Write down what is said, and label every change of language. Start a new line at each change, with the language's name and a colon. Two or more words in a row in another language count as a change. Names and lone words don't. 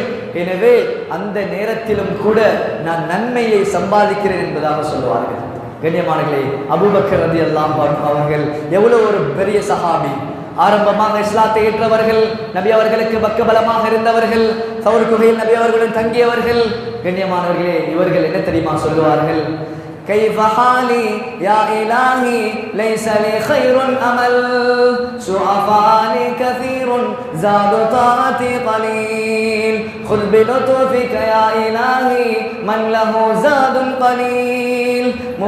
Tamil: எனவே அந்த நேரத்திலும் கூட நான் நன்மையை சம்பாதிக்கிறேன் என்பதாக சொல்லுவார்கள். கண்ணியமானவர்களே, அபூபக்கர்
Arabic: رضي الله عنه
Tamil: அவர்கள் எவ்வளவு ஒரு பெரிய சஹாபி. ஆரம்பமாக இஸ்லாத்தை ஏற்றவர்கள், நபி அவர்களுக்கு பக்கபலமாக இருந்தவர்கள், சௌர் குகையில் நபி அவர்களுடன் தங்கியவர்கள். கண்ணியமானவர்களே, இவர்கள் என்ன தெரியுமா சொல்லுவார்கள்?
Arabic: كيف حالي يا إلهي ليس لي خير أمل سعفاني كثير زاد طاعتي قليل خذ بلطفك يا إلهي من له زاد قليل.